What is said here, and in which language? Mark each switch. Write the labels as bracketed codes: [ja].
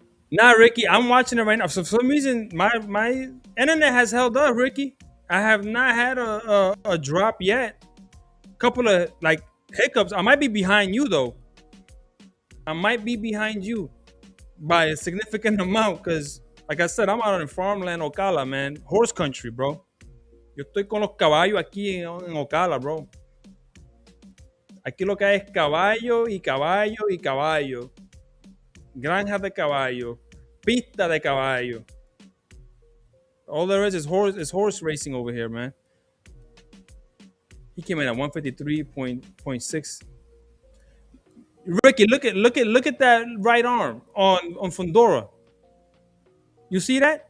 [en] Nah, Ricky, I'm watching it right now. So for some reason, my internet has held up, Ricky. I have not had a drop yet. Couple of like hiccups. I might be behind you though. I might be behind you by a significant amount because, like I said, I'm out in farmland, Ocala, man. Horse country, bro. [es] Yo estoy con los caballos aquí en Ocala, bro. Aquí lo que hay es caballo y caballo y caballo. Granja de caballo. Pista de caballo. [en] All there is horse racing over here, man. He came in at 153.6. Ricky, look at that right arm on Fundora. You see that?